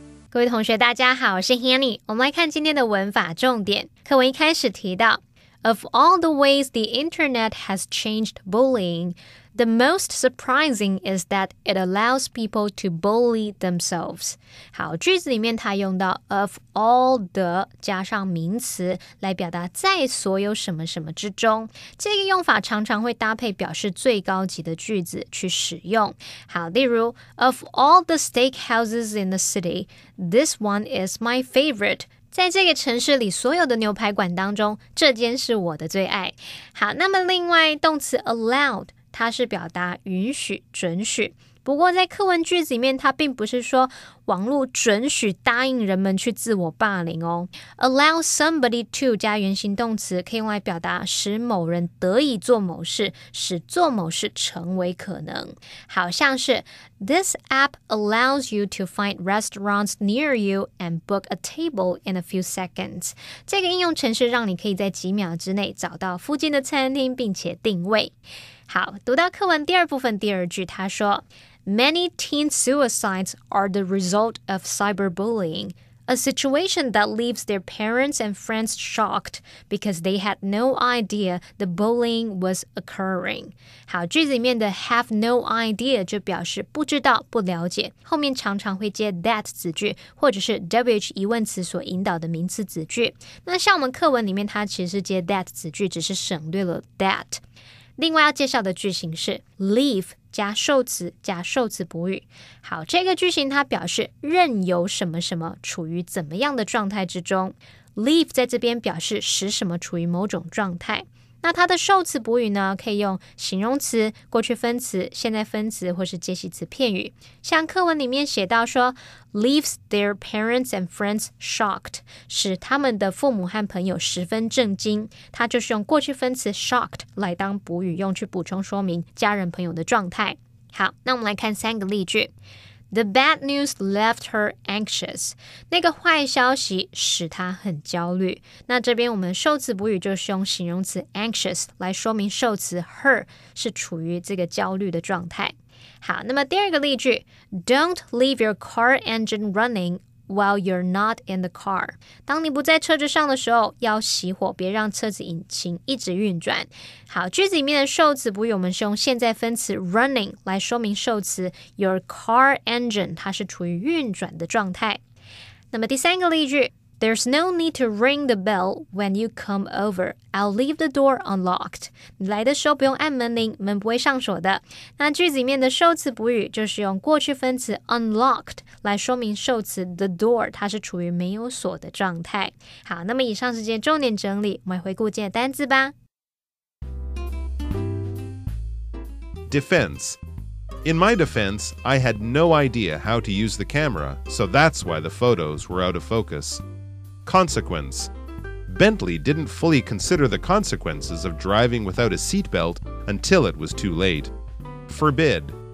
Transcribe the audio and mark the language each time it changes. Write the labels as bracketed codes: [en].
[zh] 各位同学大家好，我是 Hanny。我们来看今天的文法重点。课文一开始提到 [en] Of all the ways the internet has changed bullying, the most surprising is that it allows people to bully themselves. [zh] 好，句子里面它用到 [en] of all the [zh] 加上名词来表达在所有什么什么之中，这个用法常常会搭配表示最高级的句子去使用。好，例如 [en] Of all the steakhouses in the city, this one is my favorite. [zh] 在这个城市里所有的牛排馆当中，这间是我的最爱。好，那么另外动词 allowed 它是表达允许准许，不过在课文句子里面它并不是说网络准许答应人们去自我霸凌哦。 [en] Allow somebody to [zh] 加原形动词可以用来表达使某人得以做某事，使做某事成为可能。好像是 [en] This app allows you to find restaurants near you and book a table in a few seconds. [zh] 这个应用程式让你可以在几秒之内找到附近的餐厅并且定位。好，读到课文第二部分第二句，他说 [en] Many teen suicides are the result of cyberbullying, a situation that leaves their parents and friends shocked because they had no idea the bullying was occurring. [zh] 好，句子里面的 [en] have no idea [zh] 就表示不知道、不了解，后面常常会接 that 子句或者是 WH 疑问词所引导的名词子句。那像我们课文里面它其实是接 that 子句，只是省略了 that。另外要介绍的句型是 leave 加受词加受词补语。好，这个句型它表示任由什么什么处于怎么样的状态之中。 leave 在这边表示使什么处于某种状态。那它的受词补语呢，可以用形容词、过去分词、现在分词或是介系词片语。像课文里面写到说 [en] leaves their parents and friends shocked， [zh] 使他们的父母和朋友十分震惊，它就是用过去分词 shocked 来当补语用，去补充说明家人朋友的状态。好，那我们来看3个例句。 [en] The bad news left her anxious. [zh] 那个坏消息使她很焦虑。那这边我们受词补语就是用形容词 anxious 来说明受词 her 是处于这个焦虑的状态。好，那么第二个例句 [en] Don't leave your car engine running while you're not in the car. [zh] 当你不在车子上的时候，要熄火，别让车子引擎一直运转。好，句子里面的受词补语我们是用现在分词 running 来说明受词 [en] your car engine [zh] 它是处于运转的状态。那么第3个例句 [en] There's no need to ring the bell when you come over. I'll leave the door unlocked. [zh] 你来的时候不用按门铃，门不会上锁的。那句子里面的受词补语就是用过去分词 unlocked 来说明受词 [en] the door [zh] 它是处于没有锁的状态。好，那么以上是今天重点整理，我们来回顾今天的单字吧。 [en] Defense. In my defense, I had no idea how to use the camera, so that's why the photos were out of focus.Consequence. Bentley didn't fully consider the consequences of driving without a seatbelt until it was too late. Forbid.